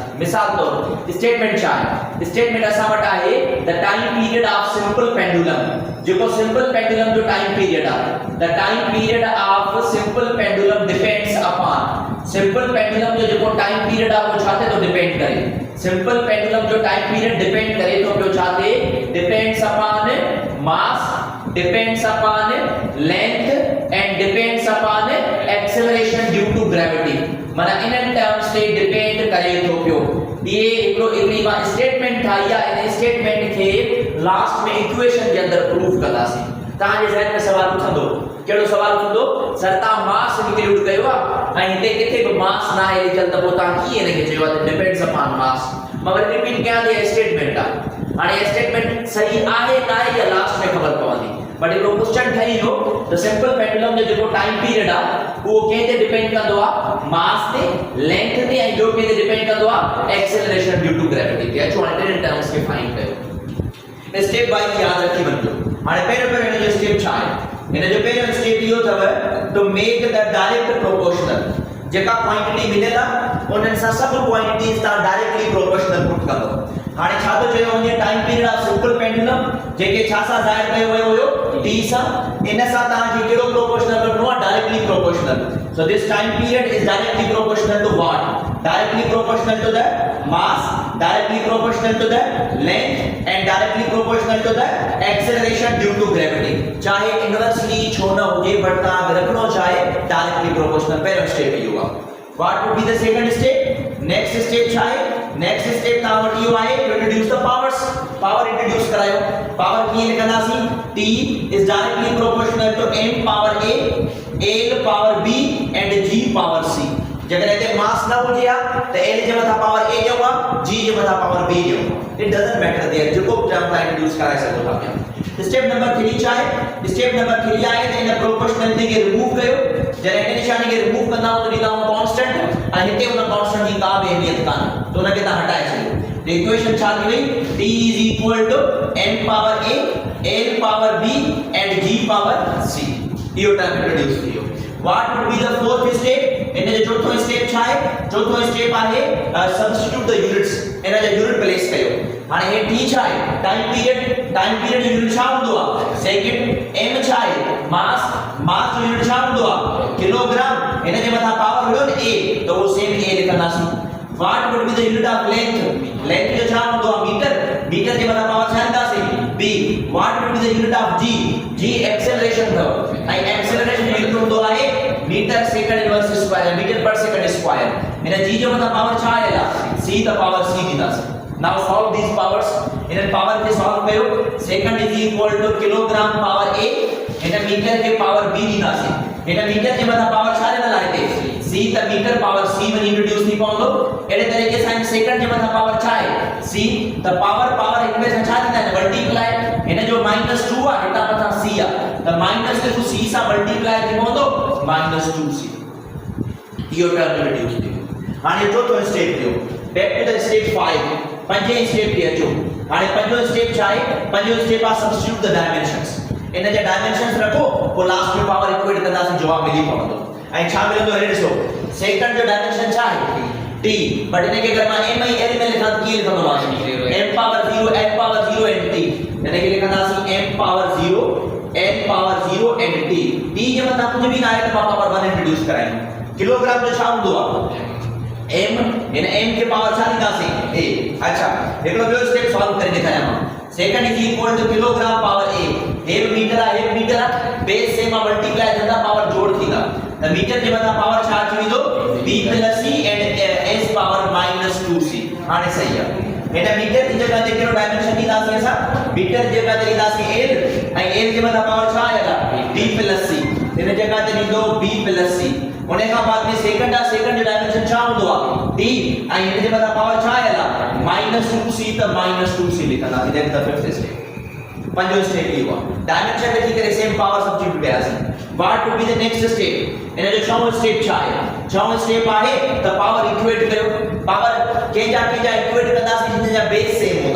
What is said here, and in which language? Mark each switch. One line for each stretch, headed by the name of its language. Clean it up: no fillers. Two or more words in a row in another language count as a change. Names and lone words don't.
Sindhi: मिसाल तौर स्टेटमेंट छा आहे?
English: statement
Sindhi: असां वटि आहे
English: the time period of simple pendulum. जेको simple pendulum जो time period आहे the time period of simple pendulum depends upon. simple pendulum
Sindhi: जो जेको
English: time period
Sindhi: आहे वो छाते तो डिपेंड करे?
English: simple pendulum
Sindhi: जो
English: time period
Sindhi: डिपेंड करे तो पियो छाते?
English: depends upon mass, depends upon length and depends upon acceleration due to gravity.
Sindhi: माना इन टर्म्स से डिपेंड करे तो पियो। ये एकड़ी मां स्टेटमेंट ठाही आहे। इन स्टेटमेंट के लास्ट में इक्वेशन के अंदर प्रूफ कंदासीं। तव्हां जे ज़हन में सवाल उथंदो, केड़ो सवाल उथंदो? सर तव्हां मास इंक्लूड कयो आहे ऐं हिते किथे भी मास ना आहे लिखियल त पोइ तव्हां कीअं इनखे चयो आहे
English: depends upon mass?
Sindhi: मगर रिपीट कयां थी स्टेटमेंट आहे। हाणे स्टेटमेंट सही आहे ना आहे या लास्ट में ख़बर पवंदी। बट हिकिड़ो क्वेश्चन ठही हो त
English: simple pendulum
Sindhi: जो जेको
English: time period
Sindhi: आहे उहो कंहिं ते डिपेंड कंदो आहे? मास ते, लेंथ ते ऐं ॿियो कंहिं ते डिपेंड कंदो आहे?
English: acceleration due to gravity
Sindhi: ते। अचो हाणे टिनि टर्म्स खे फाइंड कयो।
English: step wise
Sindhi: याद रखी वञो। हाणे पहिरियों हिन जो स्टेप छा आहे? इन जो पहिरियों स्टेप इहो अथव
English: to make the direct proportional
Sindhi: जेका क्वांटिटी मिलेला उन्हनि सां सभु क्वांटिटीज़ तव्हां
English: directly proportional put
Sindhi: कंदो। हाणे छा थो चयो वञे
English: time period of simple pendulum
Sindhi: जेके छा सां ज़ाहिर कयो वियो हुयो t सां, इन सां तव्हांखे कहिड़ो प्रोपोर्शनल कढणो आहे
English: directly proportional. so this time period is directly proportional to what? directly proportional to the mass, directly proportional to the length and directly proportional to the acceleration due to gravity.
Sindhi: चाहे इनवर्सली छो न हुजे बट तव्हां रखणो चाहे
English: directly proportional.
Sindhi: पहिरियों स्टेप इहो आहे।
English: What would be the second step? Next step
Sindhi: छा आहे?
English: Next step
Sindhi: तव्हां वटि इहो आहे
English: to introduce the powers. Power introduce
Sindhi: करायो। Power कीअं लिखंदासीं?
English: T is directly proportional to m power a, l power b and g power c।
Sindhi: जेकर हिते मास न हुजे हा त l जे मथां पावर a ॾियो हा, g जे मथां पावर b ॾियो।
English: It doesn't matter there
Sindhi: जेको टर्म तव्हां इंट्रोड्यूस कराए सघो था पिया।
English: step number
Sindhi: 3 छा आहे?
English: step number
Sindhi: 3 आहे त इन प्रोपोर्शनलिटी खे रिमूव कयो। जॾहिं इन निशानी खे रिमूव कंदा हो त ॾींदा हो कांस्टेंट ऐं हिते उन कांस्टेंट जी का बि अहमियत कान्हे त उनखे तव्हां हटाए छॾियो। त इक्वेशन छा थी वई?
English: t is equal to m power a, l power b and g power c।
Sindhi: इहो टर्म इंट्रोड्यूस थियो।
English: What would be the fourth step?
Sindhi: इन जो चौथो स्टेप छा आहे? चौथो स्टेप आहे
English: substitute the units.
Sindhi: इन जा यूनिट प्लेस कयो। हाणे हे t छा आहे?
English: time period
Sindhi: जो यूनिट छा हूंदो आहे? सेकंड। m छा आहे? मास जो यूनिट छा हूंदो आहे? किलोग्राम। इन जे मथां पावर हुयो न a त वो सेम a लिखंदासीं।
English: What would be the unit of length?
Sindhi: Length जो छा हूंदो आहे? मीटर जे मथां पावर छा लिखंदासीं?
English: b। What would be the unit of g acceleration
Sindhi: अथव ऐं एक्सेलरेशन जो यूनिट हूंदो आहे
English: meter second inverse square, meter per second square.
Sindhi: इन g जो मथां पावर छा आयला? c त पावर c ॾींदासीं।
English: Now solve these powers।
Sindhi: इन पावर खे सॉल्व कयो।
English: second is equal to kilogram power a,
Sindhi: इन मीटर के पावर b ॾींदासीं। इन मीटर जे मथां पावर छा ॾिनल आहे हिते? c त
English: meter power
Sindhi: c वञी इंट्रोड्यूस थी पवंदो। अहिड़े तरीक़े सां सेकंड जे मथां पावर छा आहे? c त पावर हिक ॿिए सां छा थींदा आहिनि? मल्टीप्लाई। इन जो -2 आहे, हितां मथां c आहे त -2c सां मल्टीप्लाई थी पवंदो -2c। इहो टर्म इंट्रोड्यूस थियो। हाणे चौथो स्टेप थियो।
English: back to the step
Sindhi: 5। पंजे स्टेप ते अचो। हाणे पंजो स्टेप छा आहे? पंजो स्टेप आहे
English: substitute the dimensions.
Sindhi: इन जा डायमेंशंस रखो पोइ लास्ट में
English: power equate
Sindhi: कंदासीं, जवाब मिली पवंदो। ऐं छा मिलंदो हे ॾिसो। सेकंड जो डायमेंशन छा आहे? t। बट इन खे अगर मां m ऐं l में लिखां त कीअं लिखंदोमांसि?
English: m power 0, l power 0 and t.
Sindhi: इन खे लिखंदासीं
English: m power 0, l power 0 and t.
Sindhi: t जे मथां कुझु बि न आहे त मां पावर 1 इंट्रोड्यूस करायूं। किलोग्राम जो छा हूंदो आहे? m। इन m के पावर छा ॾींदासीं? a। अच्छा, हिकिड़ो ॿियो स्टेप सॉल्व करे ॾेखारियां मां।
English: second is equal to kilogram power a.
Sindhi: हे मीटर आहे, बेस से मां मल्टीप्लाई कंदा पावर जोड़ थींदा त मीटर जे मथां पावर छा अची वेंदो?
English: b + c and s power -2c.
Sindhi: हाणे सही आहे। हिन मीटर जी जगह ते कहिड़ो डायमेंशन ॾींदासीं असां? मीटर जे जगह ते ॾींदासीं l ऐं l जे मथां पावर छा आयला? b + c। इन जगह ते ॾींदो b + c। उन खां बाद में सेकंड जो डायमेंशन छा हूंदो आहे? t ऐं इन जे मथां पावर छा आयला? -2c त -2c लिखंदासीं।
English: that is the fifth step.
Sindhi: पंजो स्टेप इहो आहे। डायमेंशन लिखी करे
English: same power substitute
Sindhi: कयासीं।
English: what would be the next step?
Sindhi: इन जो छहों स्टेप छा आहे? छहों स्टेप आहे त
English: power equate
Sindhi: कयो। पावर कंहिंजा इक्वेट कंदासीं जिन जा बेस सेम हूंदा।